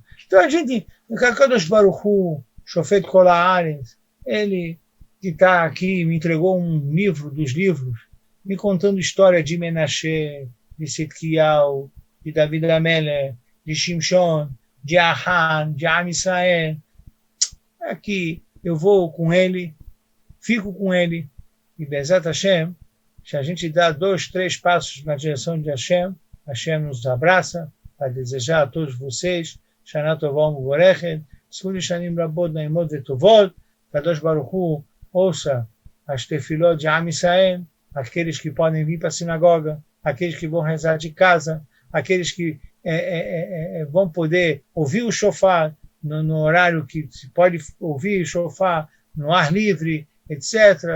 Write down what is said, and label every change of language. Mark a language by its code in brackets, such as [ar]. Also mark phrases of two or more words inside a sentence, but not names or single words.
[pt] Então a gente, [he] קדוש ברוך הוא, שופט כל הארץ, [pt] ele que está aqui, me entregou um livro dos livros, me contando história de Menashe, de Sitkiyahu, de David Amelech, de Shimshon, de Ahan, de Am Israel. Aqui eu vou com ele, fico com ele, e [he] בעזרת השם, [pt] se a gente dá 2, 3 passos na direção de Hashem, Hashem nos abraça para desejar a todos vocês [he] שנה טובה ומבורכת, זכות שנים רבות נעימות וטובות, קדוש ברוך הוא [pt] ouça as tefilot de Am Israel, aqueles que podem vir para a sinagoga, aqueles que vão rezar de casa, aqueles que vão poder ouvir o shofar no horário que se pode ouvir o shofar, no ar livre, etc.